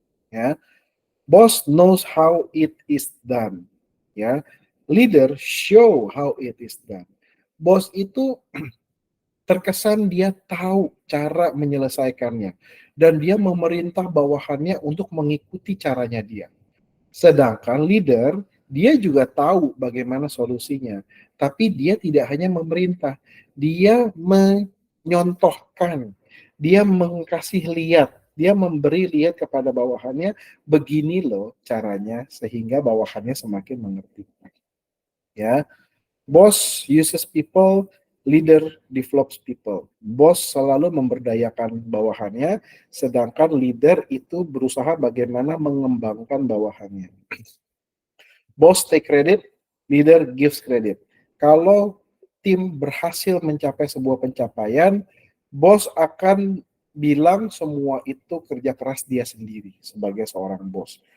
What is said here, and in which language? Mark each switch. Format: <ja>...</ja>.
<en>Ya, boss knows how it is done. Ya, leader show how it is done.</en> <id>Bos itu terkesan dia tahu cara menyelesaikannya dan dia memerintah bawahannya untuk mengikuti caranya dia. Sedangkan leader, dia juga tahu bagaimana solusinya, tapi dia tidak hanya memerintah, dia menyontohkan, dia mengkasih lihat, dia memberi lihat kepada bawahannya, begini loh caranya, sehingga bawahannya semakin mengerti.</id> <en>Ya, boss uses people, leader develops people.</en> <id>Bos selalu memberdayakan bawahannya, sedangkan leader itu berusaha bagaimana mengembangkan bawahannya.</id> <en>Boss take credit, leader gives credit.</en> <id>Kalau tim berhasil mencapai sebuah pencapaian, bos akan bilang semua itu kerja keras dia sendiri sebagai seorang bos.</id>